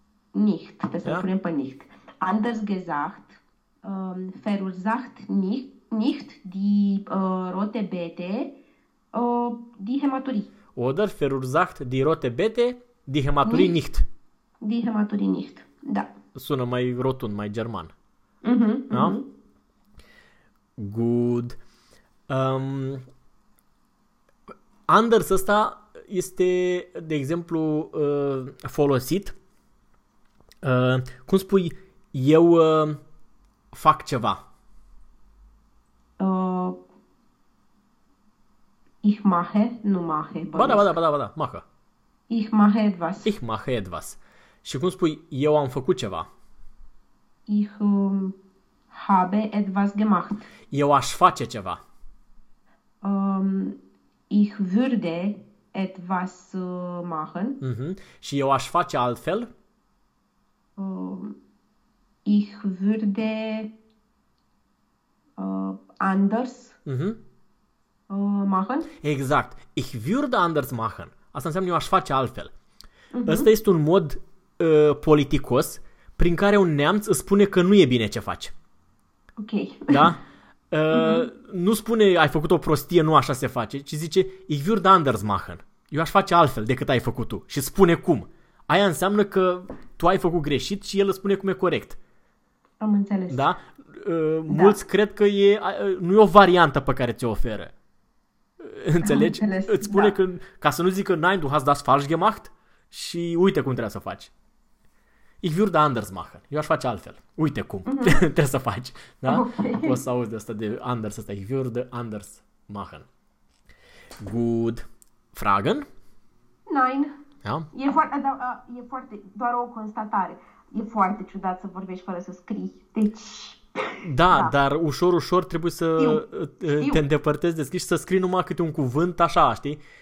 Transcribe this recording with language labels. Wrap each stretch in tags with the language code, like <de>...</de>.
<ro>Nicht, trebuie să-l Da? punem pe nicht.</ro> <de>Anders gesagt, verursacht nicht die rote bete, die hematurie. Oder verursacht die rote Bete, die Hämaturie Nicht nicht. die hematurie, nicht. Da.</de> <ro>Sună mai rotund, mai german. Da? Good. Anders ăsta este, de exemplu, folosit. Cum spui, eu fac ceva.</ro> <de>Ich mache, nu mache,</de> <ro>Ba da, ba da, bănuiesc. ba da, ba da, maha.</ro> <de>Ich mache etwas. Ich mache etwas.</de> <ro>Și cum spui, eu am făcut ceva.</ro> <de>Ich habe etwas gemacht.</de> <ro>Eu aș face ceva.</ro> <de>Ich würde etwas machen.</de> <ro>Și eu aș face altfel.</ro> <de>Ich würde anders machen.</de> <ro>Exact.</ro> <de>Ich würde anders machen.</de> <ro>Asta înseamnă eu aș face altfel. Ăsta este un mod politicos prin care un neamț îți spune că nu e bine ce faci. Da? Nu spune ai făcut o prostie, nu așa se face, ci zice</ro> <de>Ich würde anders machen.</de> <ro>Eu aș face altfel decât ai făcut tu. Și spune cum. Aia înseamnă că tu ai făcut greșit și el îți spune cum e corect. Am înțeles. Da? Mulți Da. cred că nu e o variantă pe care ți-o oferă. Am Înțelegi? înțeles, Îți spune da. că, ca să nu zică</ro> <de>nein, du hast das falsch gemacht</de> <ro>și uite cum trebuie să faci.</ro> <de>Ich würde anders machen.</de> <ro>Eu aș face altfel. Uite cum trebuie să faci. Da? Poți să Ok. auzi de asta de anders asta.</ro> <de>Ich würde anders machen. Good. Fragen? Nein.</de> <ro>Da? E foarte, doar o constatare. E foarte ciudat să vorbești fără să scrii. Deci, Da, da. dar ușor, ușor trebuie Știu, să te știu. îndepărtezi de scris și să scrii numai câte un cuvânt, așa, știi?</ro>